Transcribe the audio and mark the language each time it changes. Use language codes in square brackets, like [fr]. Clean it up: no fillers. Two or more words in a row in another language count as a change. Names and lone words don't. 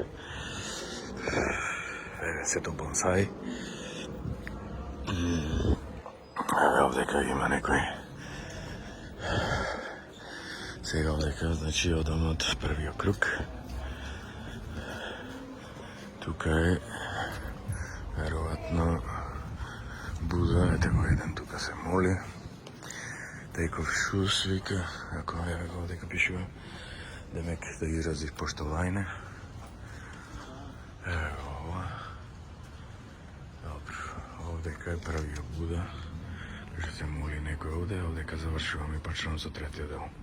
[mk] Еве сето бонсаи. Еве овдека има некој. Сега овдека, значи одам од првиот круг. Тука е веројатно Буда, ете го еден тука се моли. [en] Take off shoes, [mk] вика, ако еве го овдека пишува. Демек да изразиш поштовајне. Еве го ова. Добро, овдека е првиот Буда. Што се моли некој овде, овдека завршуваме и почнувам со третиот дел.